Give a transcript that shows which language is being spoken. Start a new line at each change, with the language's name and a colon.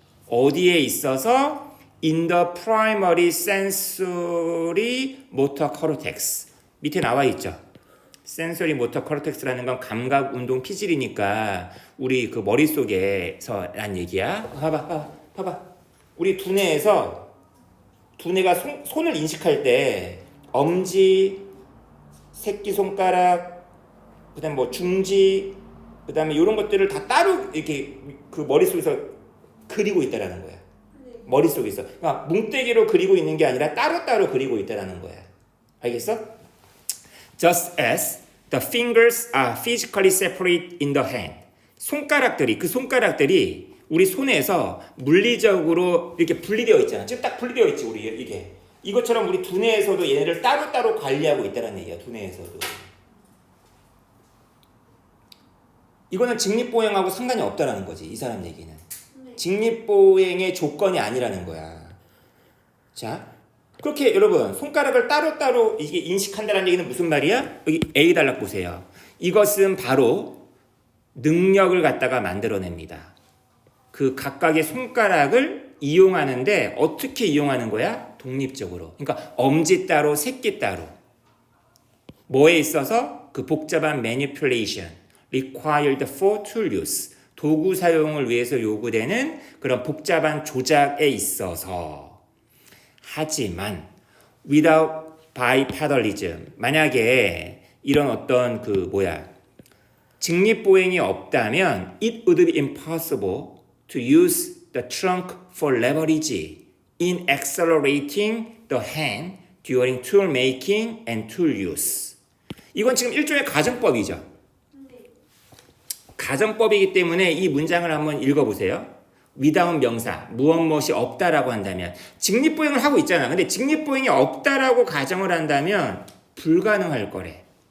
Korean: 어디에 있어서
English: in the primary sensory motor cortex
Korean: 밑에 나와 있죠. sensory motor cortex라는 건 감각 운동 피질이니까 우리 그 머릿속에서 란 얘기야. 봐봐. 우리 두뇌가 손을 인식할 때 엄지, 새끼손가락, 그다음에 뭐 중지, 그다음에 이런 것들을 다 따로 이렇게 그 머릿속에서 그리고 있다라는 거야. 머릿속에서. 그러니까 뭉태기로 그리고 있는 게 아니라 따로따로 그리고 있다라는 거야. 알겠어?
English: Just as the fingers are physically separate in the hand.
Korean: 그 손가락들이 우리 손에서 물리적으로 이렇게 분리되어 있잖아. 지금 딱 분리되어 있지, 우리 이게. 이것처럼 우리 두뇌에서도 얘네를 따로따로 관리하고 있다는 얘기야, 두뇌에서도. 이거는 직립보행하고 상관이 없다라는 거지, 이 사람 얘기는. 직립보행의 조건이 아니라는 거야. 자, 그렇게 여러분 손가락을 따로따로 이게 인식한다는 얘기는 무슨 말이야? 여기 A단락 보세요. 이것은 바로 능력을 갖다가 만들어냅니다. 그 각각의 손가락을 이용하는데 어떻게 이용하는 거야? 독립적으로. 그러니까 엄지 따로 새끼 따로. 뭐에 있어서? 그 복잡한
English: manipulation required for tool use.
Korean: 도구 사용을 위해서 요구되는 그런 복잡한 조작에 있어서
English: 하지만 without bipedalism
Korean: 만약에 이런 어떤 직립보행이 없다면
English: it would be impossible to use the trunk for leverage in accelerating the hand during tool making and tool use.
Korean: 이건 지금 일종의 가정법이죠. 가정법이기 때문에 이 문장을 한번 읽어보세요. without 명사, 무엇이 없다라고 한다면 직립보행을 하고 있잖아. 근데 직립보행이 없다라고 가정을 한다면 불가능할 거래.